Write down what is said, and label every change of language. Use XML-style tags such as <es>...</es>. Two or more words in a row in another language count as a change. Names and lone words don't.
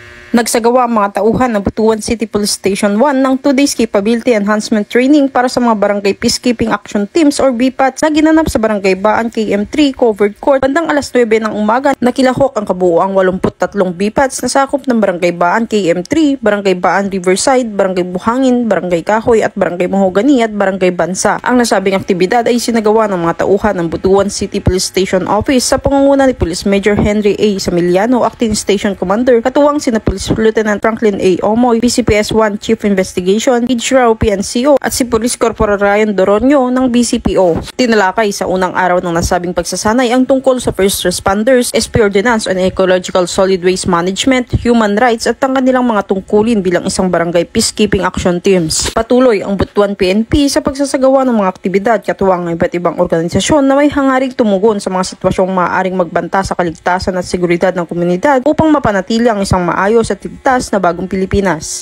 <tl>Nagsagawa ang mga tauhan ng Butuan City Police Station 1 ng 2 days</tl> <en>capability enhancement training</en> <tl>para sa mga barangay</tl> <en>peacekeeping action teams</en> <tl>or BPATs na ginanap sa Barangay Baan KM3 Covered Court bandang alas 9 ng umaga. Nakilahok ang kabuuang 83 BPATs na sakop ng Barangay Baan KM3, Barangay Baan Riverside, Barangay Buhangin, Barangay Kahoy at Barangay Mahogani at Barangay Bansa. Ang nasabing aktibidad ay sinagawa ng mga tauhan ng Butuan City Police Station Office sa pangunguna ni Police Major Henry A. Samiliano, Acting Station Commander, katuwang sina Police Lieutenant Franklin A. Omoy, PCPS-1 Chief Investigation, Hijrao PNCO at si Police Corporal Ryan Doronio ng BCPO. Tinalakay sa unang araw ng nasabing pagsasanay ang tungkol sa</tl> <en>first responders,</en> <tl>SP Ordinance on Ecological Solid Waste Management,</tl> <en>Human Rights</en> <tl>at ang kanilang mga tungkulin bilang isang barangay</tl> <en>peacekeeping action teams.</en> <tl>Patuloy ang Butuan PNP sa pagsasagawa ng mga aktibidad katuwang ng iba't ibang organisasyon na may hangaring tumugon sa mga sitwasyong maaaring magbanta sa kaligtasan at seguridad ng komunidad upang mapanatili ang isang maayos at ligtas na bagong Pilipinas.</tl>